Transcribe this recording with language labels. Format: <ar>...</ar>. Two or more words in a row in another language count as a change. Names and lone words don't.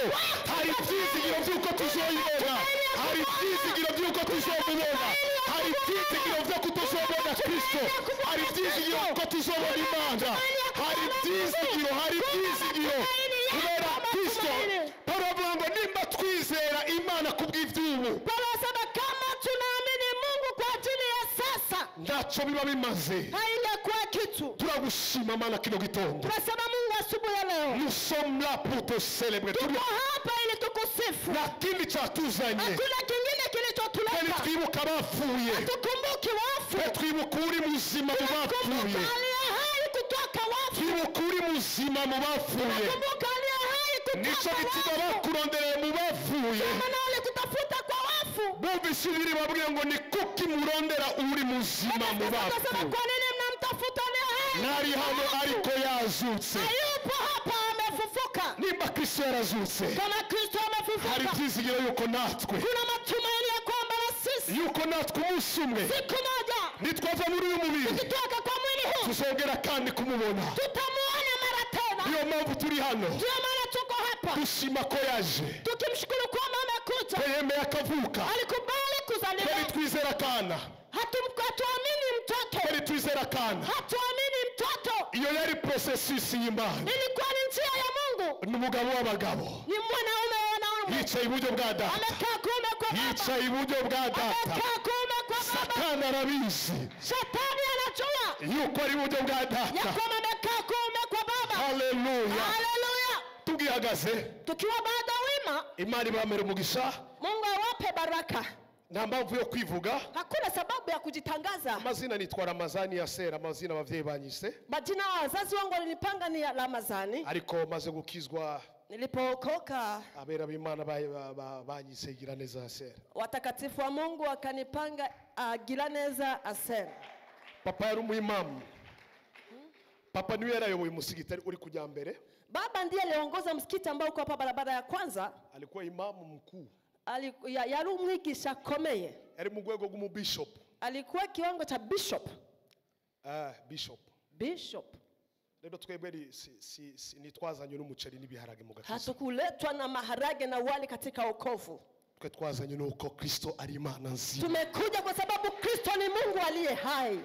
<rn>Hari ibyizigiro by'uko tuzoyibona, hari ibyizigiro by'uko tuzomubona, hari ibyizigiro byo kutuzobona Kristo, hari ibyizigiro ko tuzobona Imana, hari ibyizigiro kubera Kristo. Paulo avuga ngo nimba twizera Imana kubw'iby'ubu,</rn> <sw>Paulo anasema kama tunaamini Mungu kwa ajili ya sasa,</sw> <rn>ntacyo biba bimaze.</rn> <sw>haingekuwa kitu.</sw> <rn>Turagushima Mana kino gitondo.</rn> <sw>Tunasema Mungu asubuhi ya leo.</sw> <fr>Nous sommes là pour te célébrer.</fr> <sw>Tuko hapa ili tukusifu.</sw> <rn>Nta kindi cyatuzanye.</rn> <sw>Hakuna kingine kilichotuleta.</sw> <rn>Twibuka abapfuye,</rn> <sw>Tukumbuke wafu.</sw> <rn>twibuka uri muzima mu bapfuye,</rn> <sw>Kumbuka aliye hai kutoka wafu.</sw> <rn>twibuka uri muzima mu bapfuye.</rn> <sw>Kumbuka aliye hai</sw> <rn>Nicyo</rn> <sw>kutoka</sw> <rn>gituma</rn> <sw>wafu.</sw> <rn>bakurondereye mu bapfuye.</rn> <sw>Maana alikutafuta kwa wafu.</sw> <rn>Bumvise ibiri babwiye ngo ni kuki murondera uri muzima mu</rn> <sw>Sasa</sw> <rn>bapfuye.</rn> <sw>kwa nini mnamtafuta aliye hai?</sw> <rn>Nari hano ariko yazutse.</rn> <sw>Hayupo hapa, amefufuka.</sw> <rn>Nimba Kristo yarazutse,</rn> <sw>Kama Kristo</sw> <rn>hari</rn> <sw>amefufuka,</sw> <rn>ibyizigiro yuko natwe,</rn> <sw>kuna matumaini ya kwamba na sisi</sw> <rn>yuko natwe umunsi umwe</rn> <sw>siku moja</sw> <rn>nitwava muri uyu mubiri</rn> <sw>tukitoka kwa mwili huu</sw> <rn>tuzongera kandi kumubona.</rn> <sw>tutamuona mara tena.</sw> <rn>Niyo mpamvu turi hano</rn> <sw>Ndio maana tuko hapa</sw> <rn>dushima ko yaje,</rn> <sw>tukimshukuru kwamba amekuja,</sw> <rn>ko yemeye akavuka,</rn> <sw>alikubali</sw> <rn>ko</rn> <sw>kuzaliwa.</sw> <rn>twizera akana,</rn> <sw>Hatuamini mtoto,</sw> <rn>ko twizera akana.</rn> <sw>hatuamini mtoto.</sw> <rn>Iyo yari processus y'Imana.</rn> <sw>Ilikuwa ni njia ya Mungu,</sw> <rn>Ni umugabo w'abagabo</rn> <sw>ni mwanaume wa wanaume,</sw> <rn>yicaye iburyo bwa data,</rn> <sw>amekaa kuume kwa baba,</sw> <rn>yicaye iburyo bwa data.</rn> <sw>amekaa kuume kwa baba.</sw> <rn>Satani arabizi</rn> <sw>Shetani anajua</sw> <rn>yuko ari iburyo bwa</rn> <sw>ya</sw> <rn>data.</rn> <sw>kwamba amekaa kuume kwa baba.</sw> <rn>Haleluya.</rn> <sw>Haleluya.</sw> <rn>Tugihagaze</rn> <sw>Tukiwa bado wima,</sw> <rn>Imana ibamere umugisha.</rn> <sw>Mungu awape baraka.</sw> <rn>Nta mpamvu yo kwivuga.</rn> <sw>Hakuna sababu ya kujitangaza.</sw> <rn>Amazina nitwa Ramazani ya Sera, amazina abavyeyi banyise,</rn> <sw>Majina ya wazazi wangu walinipanga ni Ramazani.</sw> <rn>ariko maze gukizwa</rn> <sw>Nilipookoka,</sw> <rn>abera b'Imana banyise Giraneza ya Sera.</rn> <sw>watakatifu wa Mungu wakanipanga Giraneza Asen.</sw> <rn>Papa yari umuimamu. Papa niwe yarayoboye umusigiti uri kujya mbere.</rn> <sw>Baba ndiye aliongoza msikiti ambao uko hapa barabara ya kwanza. Alikuwa imamu mkuu.</sw> <rn>yari umwigisha akomeye, yari mu rwego rw'umubishop.</rn> <sw>alikuwa kiwango cha bishop. Bishop.</sw> <rn>Rero twebwe nitwazanye n'umuceri n'ibiharage mu gakiza.</rn> <sw>Hatukuletwa na maharage na wali katika wokovu.</sw> <rn>Twe twazanye nuko Kristo ari Imana nzima.</rn> <sw>Tumekuja kwa sababu Kristo ni Mungu aliye hai.</sw>